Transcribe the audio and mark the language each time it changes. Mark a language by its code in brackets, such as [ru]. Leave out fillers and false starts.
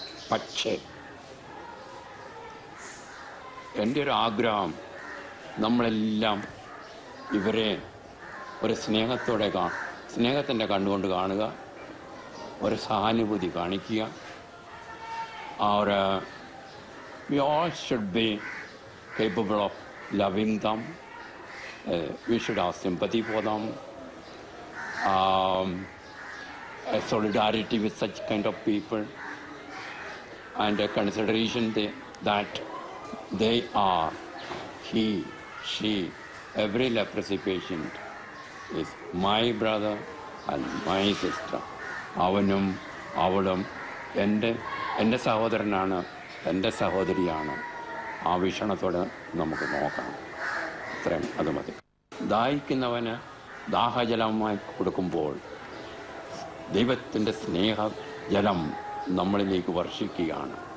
[ml] പക്ഷേ എൻ്റെ ഒരു ആഗ്രഹം, നമ്മളെല്ലാം ഇവരെ ഒരു സ്നേഹത്തിൻ്റെ കണ്ണുകൊണ്ട് കാണുക, ഒരു സഹാനുഭൂതി കാണിക്കുക. [en] We all should be capable of loving them, we should have sympathy for them, a solidarity with such kind of people, and a consideration that they are, he, she, every leprosy patient is my brother and my sister. [ml] അവനും അവളും എൻ്റെ സഹോദരനാണ്, എൻ്റെ സഹോദരിയാണ്. ആ വീക്ഷണത്തോടെ നമുക്ക് നോക്കണം. അത്രയും അത് മതി. ദാഹിക്കുന്നവന് ദാഹജലമായി കൊടുക്കുമ്പോൾ ദൈവത്തിൻ്റെ സ്നേഹജലം നമ്മളിലേക്ക് വർഷിക്കുകയാണ്.